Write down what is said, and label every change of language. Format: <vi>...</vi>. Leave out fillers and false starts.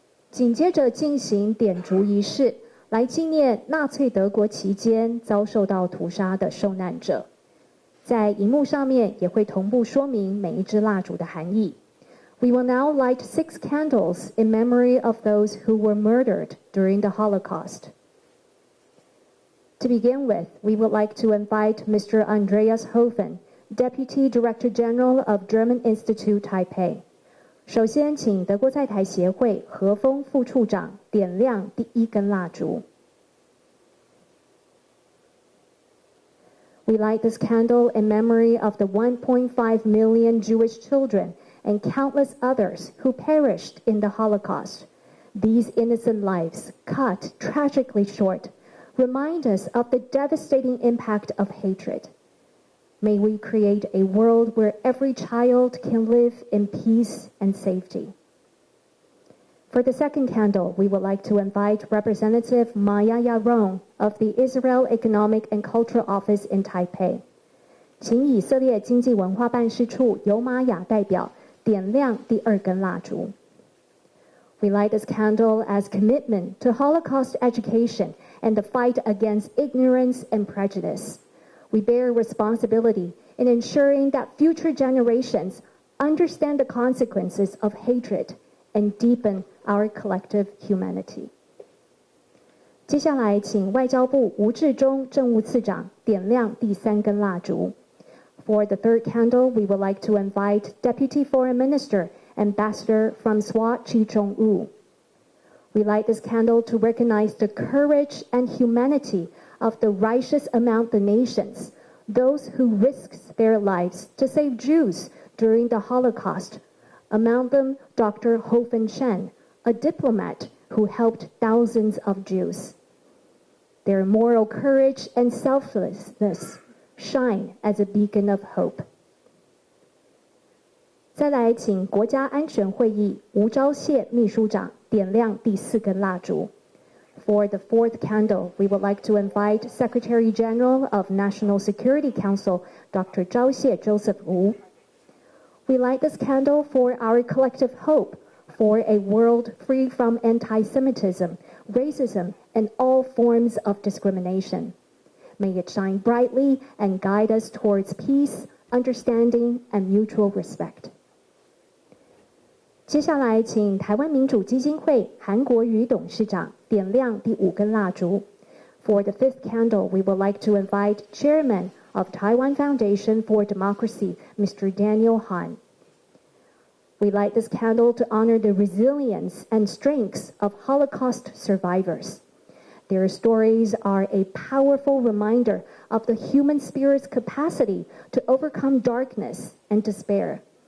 <zh>紧接着进行点烛仪式，来纪念纳粹德国期间遭受到屠杀的受难者。在荧幕上面也会同步说明每一支蜡烛的含义。</zh> <en>We will now light 6 candles in memory of those who were murdered during the Holocaust. To begin with, we would like to invite Mr. Andreas Hofem, Deputy Director General of German Institute Taipei.</en> <zh>首先，请德国在台协会何峰副处长点亮第1根蜡烛。</zh> <en>We light this candle in memory of the 1.5 million Jewish children and countless others who perished in the Holocaust. These innocent lives, cut tragically short, remind us of the devastating impact of hatred. May we create a world where every child can live in peace and safety. For the second candle, we would like to invite Representative Maya Yaron of the Israel Economic and Cultural Office in Taipei.</en> <zh>请以色列经济文化办事处尤玛雅代表点亮第2根蜡烛。</zh> <en>We light this candle as commitment to Holocaust education and the fight against ignorance and prejudice. We bear responsibility in ensuring that future generations understand the consequences of hatred and deepen our collective humanity.</en> <zh>接下来，请外交部吴志中政务次长点亮第3根蜡烛。</zh> <en>For the third candle, we would like to invite Deputy Foreign Minister, Ambassador Francois Chi-Chong-wu. We light this candle to recognize the courage and humanity of the righteous among the nations, those who risked their lives to save Jews during the Holocaust. Among them, Dr. Hofem Shen, a diplomat who helped thousands of Jews. Their moral courage and selflessness shine as a beacon of hope.</en> <zh>再来，请国家安全会议吴钊燮秘书长点亮第4根蜡烛。</zh> <en>For the fourth candle, we would like to invite Secretary General of National Security Council, Dr. Zhao Xie Joseph Wu. We light this candle for our collective hope for a world free from anti-Semitism, racism, and all forms of discrimination. May it shine brightly and guide us towards peace, understanding, and mutual respect.</en> <zh>接下来，请台湾民主基金会韩国瑜董事长点亮第5根蜡烛。</zh> <en>For the fifth candle, we would like to invite Chairman of Taiwan Foundation for Democracy, Mr. Daniel Han. We light this candle to honor the resilience and strengths of Holocaust survivors. Their stories are a powerful reminder of the human spirit's capacity to overcome darkness and despair,</en>